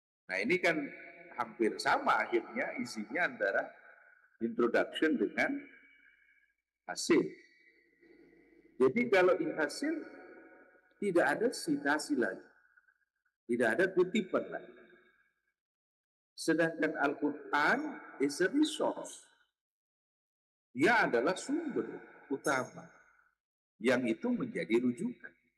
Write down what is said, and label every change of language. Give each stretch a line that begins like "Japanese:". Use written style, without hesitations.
Indonesian: Nah, ini kan hampir sama akhirnya isinya antara introduction dengan hasil. Jadi kalau in hasil tidak ada citasi lagi, tidak ada kutipan lagi. Sedangkan
English: Al-Quran is a resource.
Indonesian: Dia adalah sumber utama yang itu menjadi rujukan.